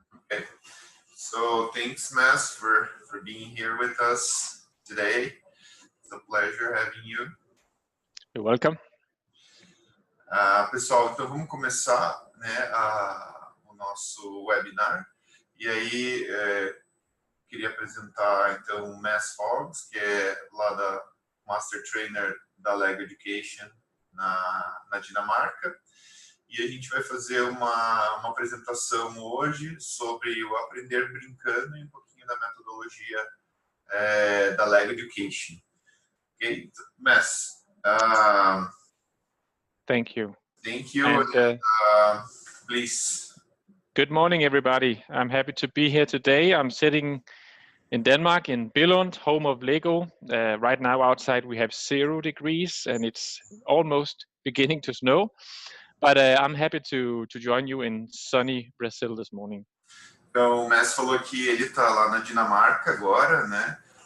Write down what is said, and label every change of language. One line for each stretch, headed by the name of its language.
English: Okay. So thanks, Mass, for being here with us today. It's a pleasure having you. You're welcome.
Portuguese: Pessoal, então vamos começar, né, o nosso webinar. E aí, queria apresentar então o Mass Forbes, que é lá da Master Trainer da Lego Education na Dinamarca. E a gente vai fazer uma apresentação hoje sobre o aprender brincando e um pouquinho da metodologia da Lego Education.
English: Okay, Mass. Thank you. Thank you. And, please. Good morning, everybody. I'm happy to be here today. I'm sitting in Denmark, in Billund, home of Lego. Right now outside we have 0 degrees and it's almost beginning to snow. But I'm happy to join you in sunny Brazil this morning.
Portuguese: Então, o Messi falou que ele está lá na Dinamarca agora, né?